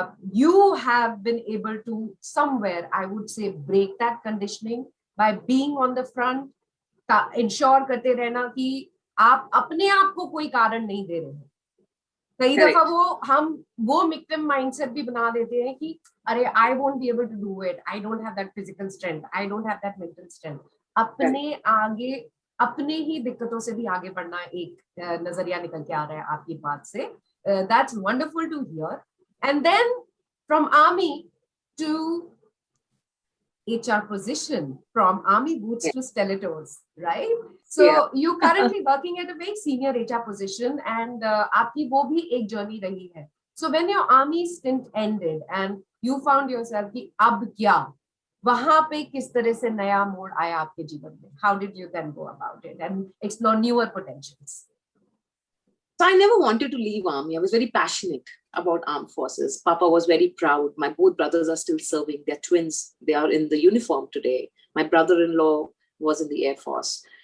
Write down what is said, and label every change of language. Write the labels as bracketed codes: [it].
[en] You have been able to somewhere, I would say, break that conditioning by being on the front, [hi] ensure करते रहना कि आप अपने आप को कोई कारण नहीं दे रहे हैं. कई दफा हम वो [en] victim mindset [hi] भी बना देते हैं कि अरे [en] I won't be able to do it, I don't have that physical strength, I don't have that mental strength. [hi] अपने आगे अपने ही दिक्कतों से भी आगे बढ़ना एक नजरिया निकल के आ रहा है आपकी बात से. [en] That's wonderful to hear. And then from army to HR position, from army boots to stilettos, right? So you currently working at a very senior HR position, and [hi] आपकी वो भी एक journey रही है. [en] So when your army stint ended and you found yourself [hi] कि अब क्या, वहां पे किस तरह से नया मोड़ आया आपके जीवन में? [en] How did you then go about it and explore newer potentials? So I never wanted to leave army. I was very passionate about armed forces. Papa was very proud. My both brothers are still serving. They're twins. They are in the uniform today. My brother-in-law was in the Air Force.